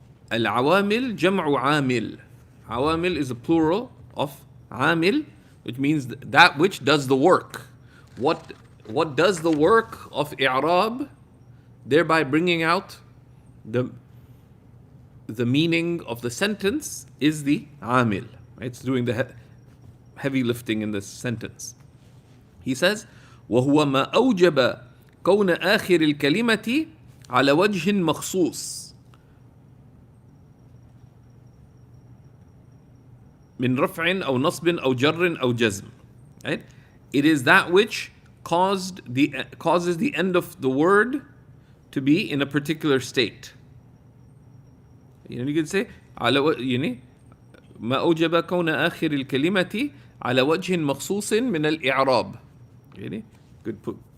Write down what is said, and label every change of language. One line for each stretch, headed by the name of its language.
Arabic: Al-Awamil jam'u amil.
English: Awamil is a plural of amil, which means that which does the work. What does the work of i'rab, thereby bringing out the meaning of the sentence, is the amil. It's doing the heavy lifting in this sentence. He says,
Arabic: وهو ما أوجب كون آخر الكلمة على وجه مخصوص من رفع أو نصب أو جر أو جزم.
English: Right? It is that which causes the end of the word to be in a particular state. You can say
Arabic: على ما أوجب كون آخر الكلمة على وجه مخصوص من الإعراب.
English: Good put.